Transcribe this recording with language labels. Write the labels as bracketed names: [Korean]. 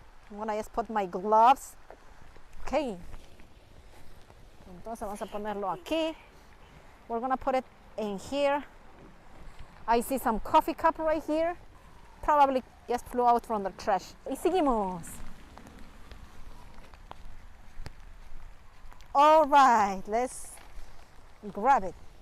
[English] I'm gonna just put my gloves. Okay. [Spanish] Entonces vamos a ponerlo aquí. [English] We're gonna put it in here. I see some coffee cup right here. Probably just flew out from the trash. [Spanish] Y seguimos. [English] All right, let's grab it.